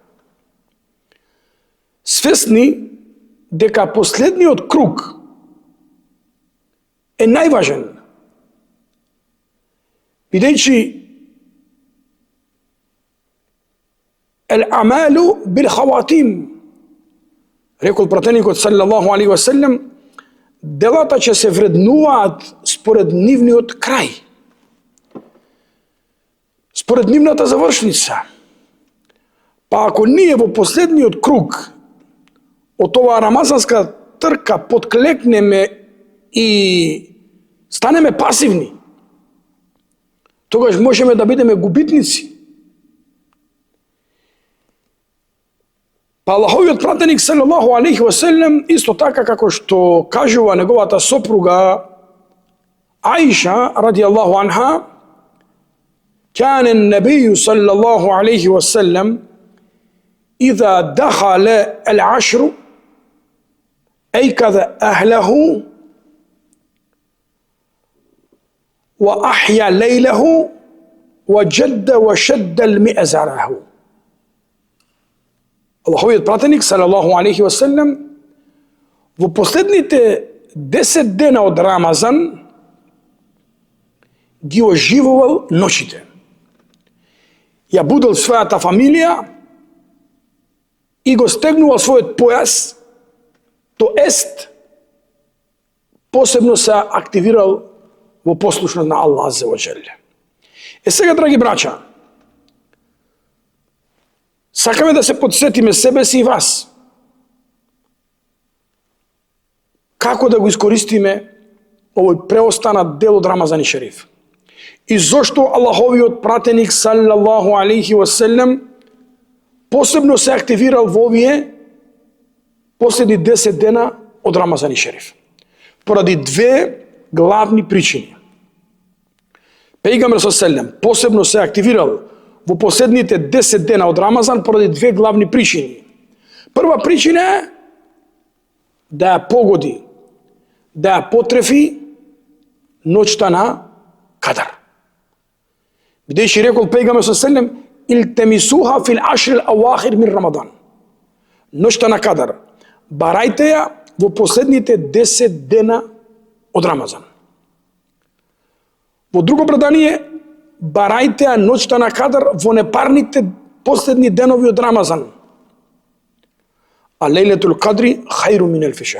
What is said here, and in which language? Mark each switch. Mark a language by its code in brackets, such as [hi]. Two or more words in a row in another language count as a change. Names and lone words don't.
[mk] Свесни дека последниот круг е најважен, бидејќи [ar] الأعمال بالخواتيم, [mk] рекол пратеникот [ar] صلى الله عليه وسلم, [mk] делата ќе се вреднуваат според нивниот крај, според нивната завршница. Па ако ние во последниот круг од оваа рамазанска трка подклекнеме и станеме пасивни, тогаш можеме да бидеме губитници. Па Аллаховиот пратеник [ar] صلى الله عليه وسلم, [mk] исто така како што кажува неговата сопруга Аиша [ar] رضي الله عنها, كان النبي صلى الله عليه وسلم إذا دخل العشر أيقظ أهله وأحيا ليله وجد وشد المئزره. [mk] Аллаховиот пратеник [ar] صلى الله عليه وسلم [mk] во последните 10 дена од Рамазан ги оживувал ночите. Ја будел својата фамилија и го стегнувал својот појас, то ест посебно се активирал во послушност на Аллах [ar] عز وجل. [mk] Сега, драги браќа, сакаме да се подсетиме себе си и вас. како да го искористиме овој преостанат дел од Рамазан Шериф. И зошто Аллаховиот пратеник [ar] صلى الله عليه وسلم [mk] посебно се активирал во овие последни 10 дена од Рамазан Шериф. Поради две главни причини. Пејгамбер саллаллаху посебно се активирал во последните 10 дена од Рамазан поради две главни причини. Прва причина е да ја погоди, да ја потрефи ноќта на Кадар. Бидејќи рекол пејгамбер саллаллаху [ar] التمسوها في العشر الأواخر من رمضان. [mk] Ноќта на Кадар, барајте ја во последните 10 дена од Рамазан. Во друго предание, барајте ја ноќта на Кадар во непарните последни денови од Рамазан. [ar] А ليلة القدر خير من ألف شهر.